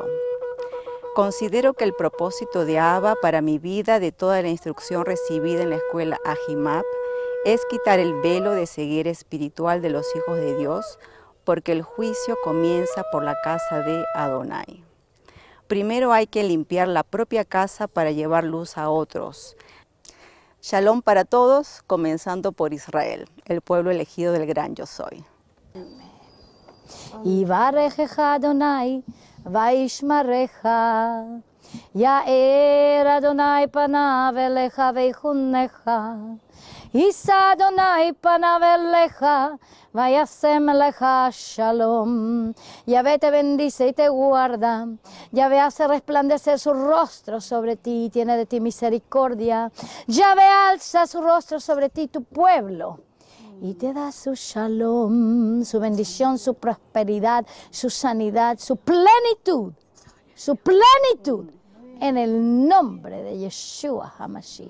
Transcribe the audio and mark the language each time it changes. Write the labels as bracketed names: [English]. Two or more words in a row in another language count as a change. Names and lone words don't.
[Spanish] Considero que el propósito de Abba para mi vida, de toda la instrucción recibida en la escuela Ahimab, es quitar el velo de ceguera espiritual de los hijos de Dios, porque el juicio comienza por la casa de Adonai. Primero hay que limpiar la propia casa para llevar luz a otros. Shalom para todos, comenzando por Israel, el pueblo elegido del gran Yo Soy. [Hebrew] יברכך אדני וישמרך יאר אדני פניו אליך ויחנך ישא אדני פניו אליך וישם לך שלום. [Spanish] Yahvé te bendice y te guarda. Yahvé hace resplandecer su rostro sobre ti y tiene de ti misericordia. Yahvé alza su rostro sobre ti, tu pueblo, y te da su shalom, su bendición, su prosperidad, su sanidad, su plenitud, en el nombre de Yeshua HaMashiach.